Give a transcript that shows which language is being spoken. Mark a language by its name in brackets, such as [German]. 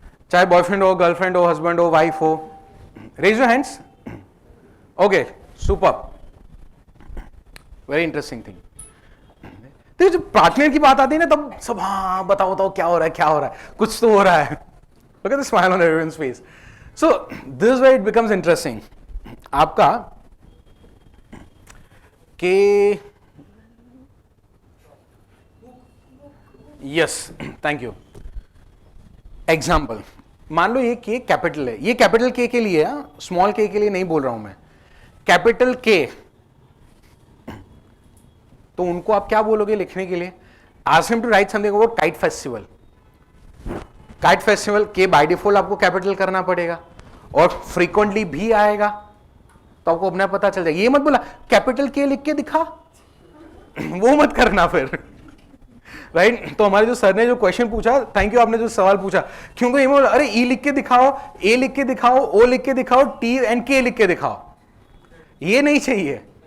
[Hindi] चाहे बॉयफ्रेंड हो, गर्लफ्रेंड हो, हस्बैंड हो, वाइफ हो. [English] Raise your hands. Okay, super, very interesting thing. [Hindi] देखो जब पार्टनर की बात आती है ना, तब सब हाँ बताओ बताओ क्या हो रहा है, क्या हो रहा है, कुछ तो हो रहा है. [English] Look at the smile on everyone's face. So this is where it becomes interesting. [Hindi] आपका के यस, थैंक यू. एग्जाम्पल, मान लो ये के कैपिटल है. ये कैपिटल के लिए है, स्मॉल के लिए नहीं बोल रहा हूं मैं. कैपिटल के, तो उनको आप क्या बोलोगे लिखने के लिए? [English] Ask him to write something about kite festival. [Hindi] Kite festival के बाय डिफॉल्ट आपको कैपिटल करना पड़ेगा और फ्रीक्वेंटली भी आएगा, तो आपको अपना पता चल जाएगा. ये मत बोला कैपिटल के लिख के दिखा, वो मत करना फिर, राइट. तो हमारे जो सर ने जो क्वेश्चन पूछा, थैंक यू, आपने जो सवाल पूछा, क्योंकि ये बोला अरे ई लिख के दिखाओ, ए लिख के दिखाओ, ओ लिख के दिखाओ, टी एंड के लिख के दिखाओ, ये नहीं चाहिए.